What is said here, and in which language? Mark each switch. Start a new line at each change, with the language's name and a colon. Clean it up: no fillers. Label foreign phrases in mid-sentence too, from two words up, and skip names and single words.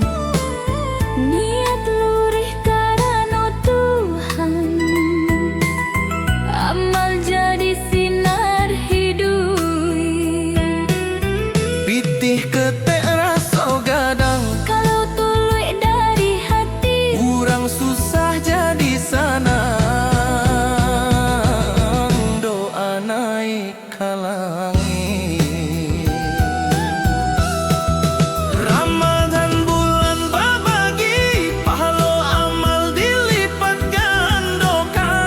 Minangkabau: Niat lurih karena Tuhan, amal jadi sinar hidup. Pitih ketek raso gadang, Kalau tuluy dari hati, urang susah jadi sana. Doa naik ke langit.
Indonesian: Ramadan bulan berbagi, pahala amal dilipat gandakan.